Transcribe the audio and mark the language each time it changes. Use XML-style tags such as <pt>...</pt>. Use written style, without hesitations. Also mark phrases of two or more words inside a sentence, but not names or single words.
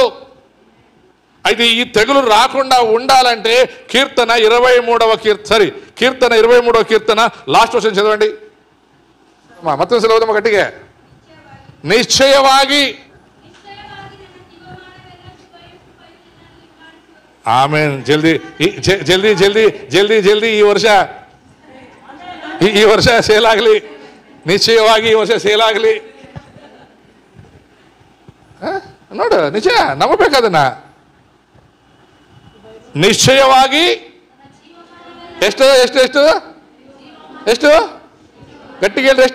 <te>అయితే ఈ తెగులు రాకుండా ఉండాలంటే కీర్తన 23వ కీర్తన</te> <en>last version</en> <te>చదవండి. మొత్తం చదవదాం గట్టిగా. నిశ్చయವಾಗಿ ಆಮೇನ್.</te> <hi>जल्दी जल्दी जल्दी जल्दी जल्दी</hi> <kn>ಈ ವರ್ಷ ಸೇಲ್ ಆಗಲಿ, ನಿಶ್ಚಯವಾಗಿ ಈ ವರ್ಷ ಸೇಲ್ ಆಗಲಿ. ನೋಡು, ನಿಜ ನಂಬಬೇಕದನ್ನ. ನಿಶ್ಚಯವಾಗಿ ಎಷ್ಟು ಎಷ್ಟು ಎಷ್ಟು ಎಷ್ಟು ಗಟ್ಟಿಗೆ ಹೇಳ್ರಿ, ಎಷ್ಟು?</kn>